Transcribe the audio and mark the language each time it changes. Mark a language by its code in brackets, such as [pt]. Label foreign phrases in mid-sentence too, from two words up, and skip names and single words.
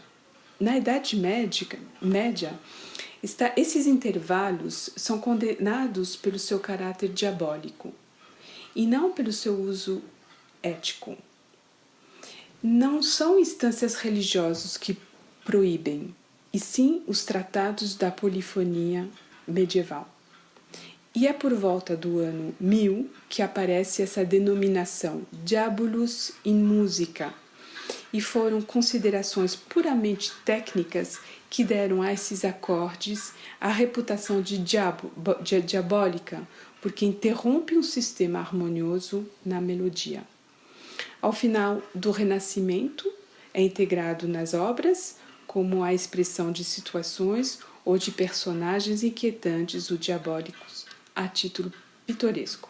[pt] Na Idade Média, esses intervalos são condenados pelo seu caráter diabólico e não pelo seu uso ético. Não são instâncias religiosas que proíbem, e sim os tratados da polifonia medieval. E é por volta do ano 1000 que aparece essa denominação [la] diabolus in musica, [pt] e foram considerações puramente técnicas que deram a esses acordes a reputação de diabólica, porque interrompe um sistema harmonioso na melodia. Ao final do Renascimento, é integrado nas obras como a expressão de situações ou de personagens inquietantes ou diabólicos, a título pitoresco.